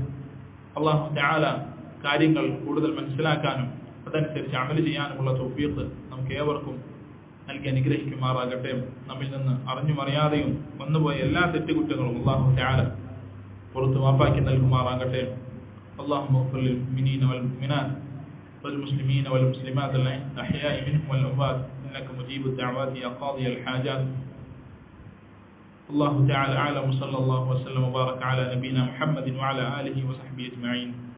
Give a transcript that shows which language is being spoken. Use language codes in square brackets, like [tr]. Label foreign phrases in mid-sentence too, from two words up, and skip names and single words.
[ar] الله تعالى [ml] കാര്യങ്ങൾ കൂടുതൽ മനസ്സിലാക്കാനും അതനുസരിച്ച് അമൽ ചെയ്യാനുമുള്ള തൗഫീഖ് നമുക്ക് ഏവർക്കും നൽകി അനുഗ്രഹിക്കുമാറാകട്ടെ. നമ്മിൽ നിന്ന് അറിഞ്ഞും അറിയാതെയും വന്നുപോയ എല്ലാ തെറ്റുകുറ്റങ്ങളും [ar] الله تعالى [ml] പുറത്തു മാപ്പാക്കി നൽകുമാറാകട്ടെ. [ar] اللهم اغفر للمؤمنين والمؤمنات والمسلمين والمسلمات الأحياء منهم والأموات إنك مجيب الدعوات يا قاضي الحاجات. الله تعالى أعلم. صلى الله وسلم وبارك على نبينا محمد وعلى آله وصحبه أجمعين.